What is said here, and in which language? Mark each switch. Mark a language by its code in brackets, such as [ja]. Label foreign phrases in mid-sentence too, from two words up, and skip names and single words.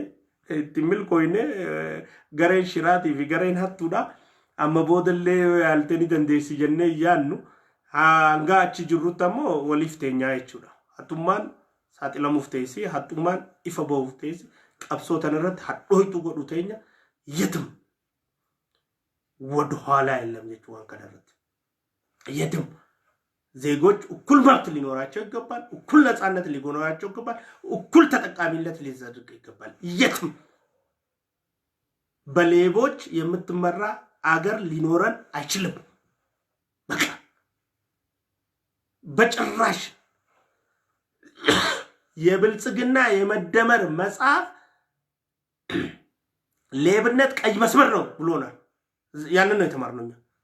[om] Timil koine gareen shiraatii fi gareen hattuudha amma boodallee yaaltanii dandeessi jennee yaannu hanga achi jirrutti ammoo waliif teenyaa jechuudha. Hattummaan saaxilamuuf teessi, hattummaan ifa ba'uuf teessi, qabsoo tanarratti hadhooytu godhu teenya የትም [am] ወደ ኋላ የለም የቹዋን ከደረተ የትም ዜጎች እኩል መብት ሊኖራቸው ይገባል፣ እኩል ነፃነት ሊኖራቸው ይገባል፣ እኩል ተጠቃሚነት ሊዘድቅ ይገባል። የትም በሌቦች የምትመራ አገር ሊኖረን አይችልም። በቃ በጭራሽ የብልጽግና የመደመር መጽሐፍ ሌብነት ቀይ መስመር ነው ብሎናል። ያንን ነው የተማርነው እኛ።